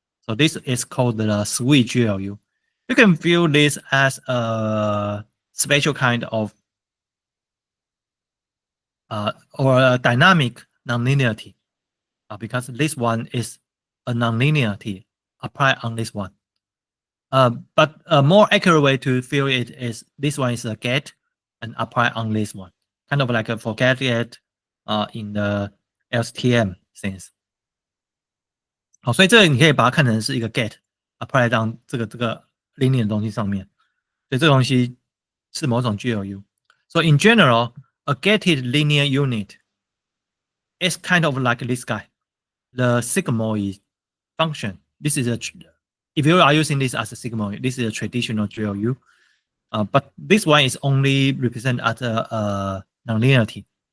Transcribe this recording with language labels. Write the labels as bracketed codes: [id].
[en] So this is called the Sweek GLU. You can view this as a special kind of or a dynamic nonlinearity, because this one is a nonlinearity applied on this one. But a more accurate way to view it is this one is a gate and apply on this one, kind of like a forget gate in the LSTM sense. [zh] 好，所以这个你可以把它看成是一个 gate apply 到这个linear 的东西上面，所以这个东西是某种 GLU. [en] So in general, a gated linear unit is kind of like this guy, the sigmoid function. This is if you are using this as a sigmoid, this is a traditional GLU. But this one is only represented as a nonlinearity.